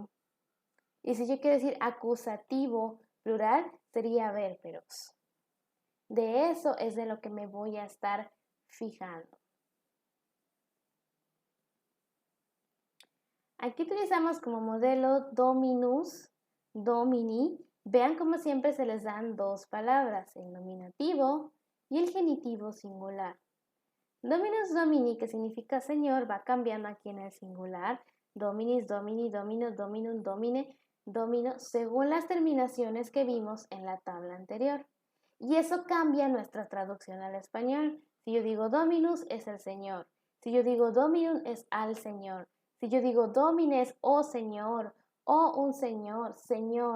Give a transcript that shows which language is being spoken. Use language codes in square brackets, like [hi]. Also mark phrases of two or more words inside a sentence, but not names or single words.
[es] Y si yo quiero decir acusativo plural, sería verberos. De eso es de lo que me voy a estar fijando. Aquí utilizamos como modelo dominus, domini. Vean cómo siempre se les dan dos palabras, el nominativo y el genitivo singular. [la] Dominus domini, [es] que significa señor, va cambiando aquí en el singular. [la] Dominis, domini, domino, dominum, domine, domino, [es] según las terminaciones que vimos en la tabla anterior. Y eso cambia nuestra traducción al español. Si yo digo dominus, es el señor. Si yo digo dominum, es al señor. Si yo digo domines, o señor, o un señor, señor.